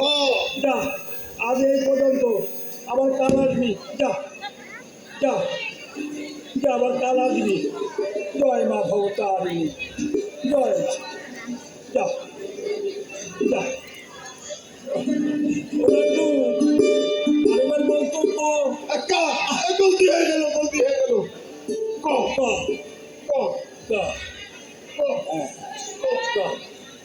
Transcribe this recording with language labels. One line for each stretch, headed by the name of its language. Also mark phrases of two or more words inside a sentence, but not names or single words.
Bangla: যা, আজ এই পর্যন্ত, আবার কাল আসবি, যা যা যা, আবার কাল আসবি। জয় মা ভবতারিণী, জয় মা। যা যা। ওরা তো আরেকবার বলতো ক। ক। গলতি হয়ে গেল, গলতি হয়ে গেল। ক। ক, ক। ক, ক। হ্যাঁ, ক।